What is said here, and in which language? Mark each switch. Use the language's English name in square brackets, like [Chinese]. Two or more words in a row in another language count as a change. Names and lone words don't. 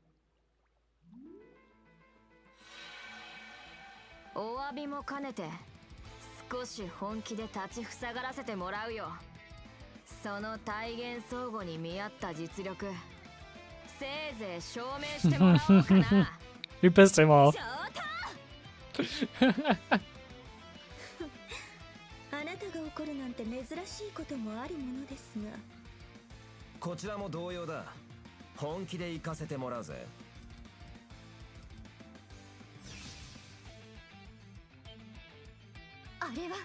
[Japanese] お詫びも兼ねて少し本気で立ちふさがらせてもらうよ。その体現相互に見合った実力、せいぜい証明してもらおうかな。 [German] Du pisst immer auf. [Japanese] あなたが怒るなんて珍しいこともあるものですが、こちらも同様だ。本気で行かせてもらうぜ。あれは